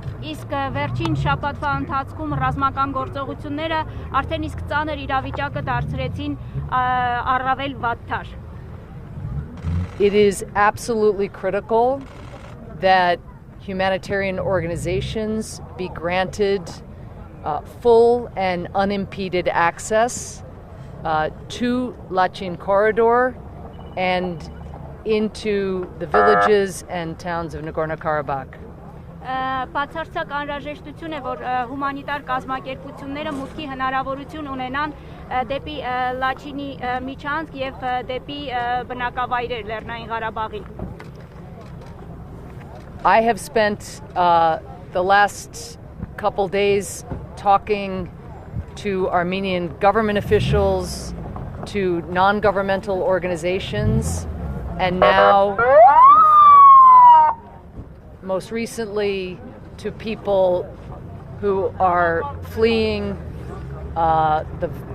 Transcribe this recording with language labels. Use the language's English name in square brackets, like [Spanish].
[Armenian] Իսկ վերջին շաբաթվա ընթացքում ռազմական գործողությունները արդեն իսկ ծանր իրավիճակը դարձրեցին առավել վատթար։ [English] It is absolutely critical that humanitarian organizations be granted full and unimpeded access to Lachin corridor and into the villages and towns of Nagorno-Karabakh. [Armenian] Բացարձակ անհրաժեշտություն է, որ հումանիտար կազմակերպությունները մուտքի հնարավորություն ունենան դեպի Լաչինի միջանցք եւ դեպի բնակավայրեր Լեռնային Ղարաբաղի։ [English] I have spent the last couple days talking to Armenian government officials, to non-governmental organizations, and now, most recently, to people who are fleeing the...